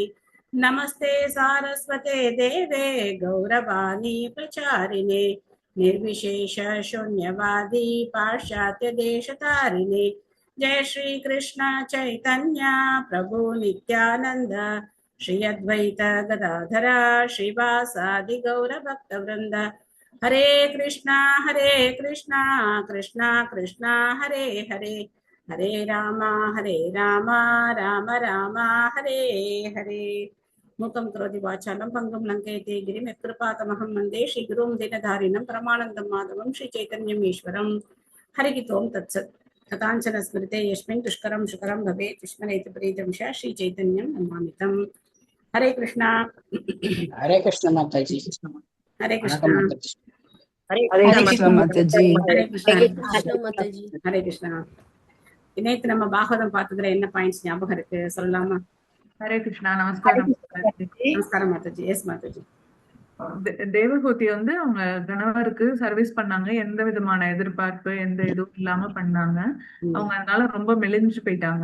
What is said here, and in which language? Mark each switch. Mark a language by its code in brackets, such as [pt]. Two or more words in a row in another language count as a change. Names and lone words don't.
[sa] नमस्ते सारस्वते देवे गौरवाणी प्रचारिणे निर्विशेष शून्यवादी पाश्चात्य देशतारिणे। जय श्री कृष्ण चैतन्य प्रभु नित्यानंद श्री अद्वैत गदाधरा श्रीवासादि गौर भक्त वृंद। हरे कृष्णा कृष्णा कृष्णा हरे हरे हरे राम राम राम हरे हरे। मूकं करोति वाचालं पङ्गुं लङ्घयते गिरिं यत्कृपातमहं वन्दे श्रीगुरुं दीनधारिणं परमानन्दं माधवं श्रीचैतन्यम् ईश्वरं। हरिः ओं तत्सत्। कथाञ्चन स्मृते यस्मिन् दुष्करं सुकरं भवेत् विस्मरेति प्रीतं च श्रीचैतन्यं नमामितं। [hi] हरे कृष्णा। हरे कृष्ण माताजी। हरे कृष्णा। हरे कृष्ण माताजी। हरे कृष्णा माताजी। हरे कृष्णा। [ta] நேத்து நம்ம பாகவதம் பார்த்ததுல என்ன பாயிண்ட்ஸ் ஞாபகம் இருக்கு சொல்லலாமா? ஹரே கிருஷ்ணா. நமஸ்காரம். நமஸ்காரம் மாதாஜி. எஸ் மாதாஜி. தேவகூதி வந்து அவங்க கணவருக்கு சர்வீஸ் பண்ணாங்க. எந்த விதமான எதிர்பார்ப்பு எந்த இதுவும் இல்லாம பண்ணாங்க. அவங்க அதனால ரொம்ப மெலிஞ்சு போயிட்டாங்க.